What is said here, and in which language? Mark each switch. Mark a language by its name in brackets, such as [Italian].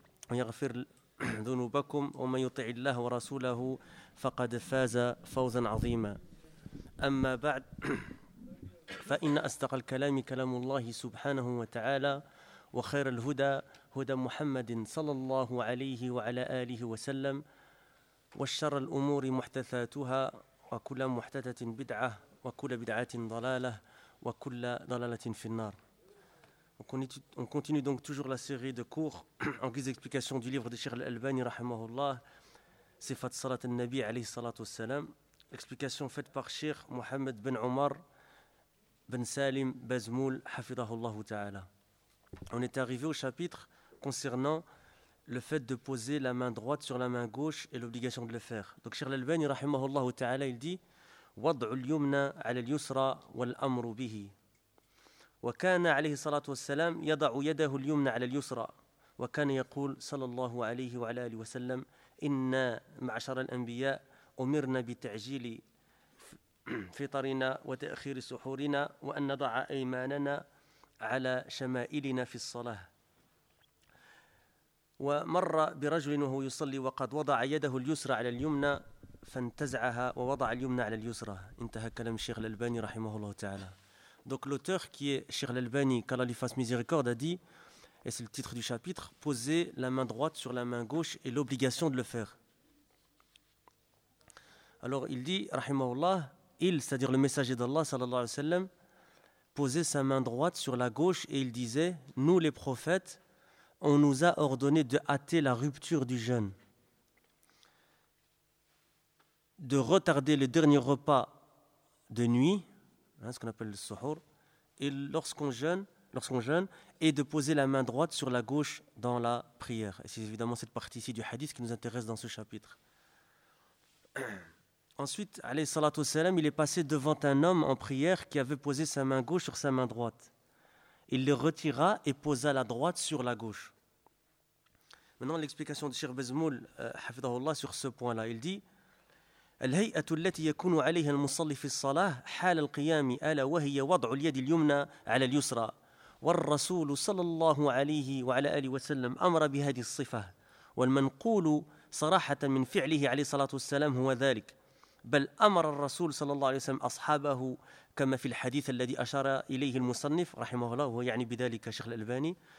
[Arabic] ويغفر ذنوبكم ومن يطع الله ورسوله فقد فاز فوزا عظيما أما بعد فإن أصدق الكلام كلام الله سبحانه وتعالى وخير الهدى هدى محمد صلى الله عليه وعلى آله وسلم والشر الأمور محدثاتها وكل محدثة بدعة وكل بدعة ضلالة وكل ضلالة في النار. [French] On continue donc toujours la série de cours en guise d'explication du livre de Cheikh Al-Albani rahimahullah Sifat Salat al-Nabi alayhi salatu wassalam, explication faite par Cheikh Mohamed ben Omar ben Salim Bazmoul hafidhahullahu ta'ala. On est arrivé au chapitre concernant le fait de poser la main droite sur la main gauche et l'obligation de le faire. Donc Cheikh Al-Albani rahimahullah ta'ala, il dit [Arabic] وَضْعُ الْيُمْنَ عَلَى الْيُسْرَى وَالْأَمْرُ بِهِ وَكَانَ عَلَيْهِ صَلَاةُ وَالسَّلَامُ يَضَعُ يَدَهُ الْيُمْنَ عَلَى الْيُسْرَى وَكَانَ يَقُولُ صَلَى اللَّهُ عَلَيْهِ وَعَلَى آلِهِ وَسَلَّمَ إِنَّا مَعْشَرَ الْأَنْبِيَاءِ أُمِرْنَا بِتَعْجِيلِ فِطَرِنَا وَتَأْخِيرِ سُحُورِنَا وَأَنْ نَضَعَ أَيْمَانَنَا عَلَى شَمَائِلِنَا فِي الصَّلَاةِ ومر برجل وهو يصلي وقد وضع يده اليسرى على اليمنى فانتزعها ووضع اليمنى على اليسرى انتهى كلام الشيخ الألباني رحمه الله تعالى. [French] Donc l'auteur qui est Cheikh Al-Albani, qu'Allah lui fasse miséricorde, a dit, et c'est le titre du chapitre, poser la main droite sur la main gauche et l'obligation de le faire. Alors il dit, rahimahullah, il, c'est-à-dire le messager d'Allah, sallallahu alayhi wa sallam, posait sa main droite sur la gauche et il disait, nous les prophètes, on nous a ordonné de hâter la rupture du jeûne, de retarder le dernier repas de nuit, hein, ce qu'on appelle le suhur, et lorsqu'on jeûne, et de poser la main droite sur la gauche dans la prière. Et c'est évidemment cette partie-ci du hadith qui nous intéresse dans ce chapitre. Ensuite, alayhi salatu wassalam, il est passé devant un homme en prière qui avait posé sa main gauche sur sa main droite. Il le retira et posa la droite sur la gauche. Maintenant, l'explication de Cheikh Bazmoul, hafidhahullah, sur ce point-là. Il dit [Arabic] الهيئة التي يكون عليها المصلي في الصلاة حال القيام ألا وهي وضع اليد اليمنى على اليسرى والرسول صلى الله عليه وعلى آله وسلم أمر بهذه الصفة والمنقول صراحة من فعله عليه الصلاة والسلام هو ذلك بل أمر الرسول صلى الله عليه وسلم أصحابه كما في الحديث الذي أشار إليه المصنف رحمه الله وهو يعني بذلك شيخ الألباني